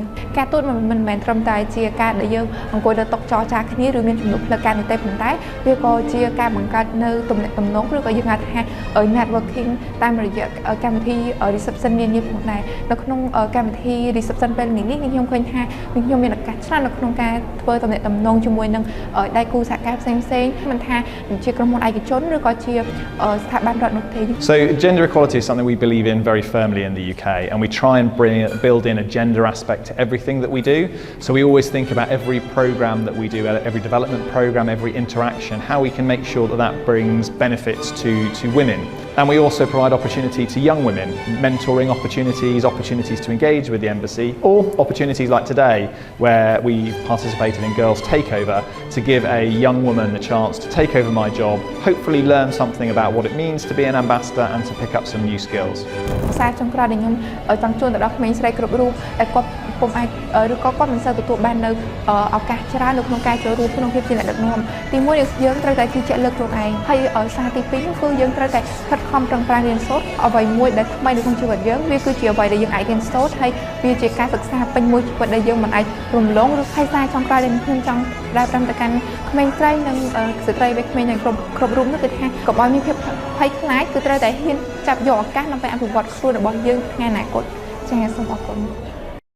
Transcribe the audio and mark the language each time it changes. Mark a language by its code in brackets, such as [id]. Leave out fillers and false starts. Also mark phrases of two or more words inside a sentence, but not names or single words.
[km] ការទូតមិនមែនត្រឹមតែជាការដែលយើងអង្គុយលើតុចរចាគ្នាឬមានជំនួបផ្លូវការនោះទេប៉ុន្តែវាក៏ជាការបង្កើតនៅទំនាក់ទំនងឬក៏យើងហៅថា networking តាមរយៈកម្មវិធី reception នានាផងដែរនៅក្នុងកម្មវិធី reception ពេលនេះខ្ញុំឃើញថាខ្ញុំមានឱកាសច្រើននៅក្នុងការធ្វើទំនាក់ទំនងជាមួយនឹងដៃគូសហការផ្សេងៗមិនថាជាក្រុមហ៊ុនឯកជនឬក៏ជាស្ថាប័នរដ្ឋនោះទេ [en] So gender equality is something we believe in very firmly in the UK and we try and build in a gender aspect to everything that we do. So we always think about every program that we do, every development program, every interaction, how we can make sure that that brings benefits to women. And we also provide opportunity to young women, mentoring opportunities to engage with the embassy, or opportunities like today where we participated in Girls Takeover to give a young woman a chance to take over my job, hopefully learn something about what it means to be an ambassador and to pick up some new skills. [km] សារចុងក្រោយដែលខ្ញុំចង់ជូនទៅដល់ក្មេងស្រីគ្រប់រូបដែលគាត់ពុំអាចឬក៏គាត់មិនសូវទទួលបាននៅឱកាសច្រើននៅក្នុងការចូល រួមក្នុងភាពជាអ្នកដឹកនាំទី1យើងត្រូវតែជឿជាក់លើខ្លួនឯងហើយសារទី2នោះគឺយើងត្រូវតែខិតខំប្រឹងប្រែងរៀនសូត្រអ្វីមួយដែលថ្មីនៅក្នុងជីវិតយើងវាគឺជាអ្វីដែលយើងអាចរៀនសូត្រហើយវាជាការសិក្សាពេញមួយជីវិតដែលយើងមិនអាចរំលងឬហើយសារចុងក្រោយដែលខ្ញុំចង់ដើរតាមទៅកាន់ក្មេងស្រីនិងស្ត្រីវ័យក្មេងទាំងគ្រប់រូបនោះគឺថាកុំឲ្យមានភាពភ័យខ្លាចគឺត្រូវតែហ៊ានចាប់យកឱកាសដើម្បីអភិវឌ្ឍខ្លួនរបស់យើងថ្ងៃអនាគតចា៎សូមអរគុណ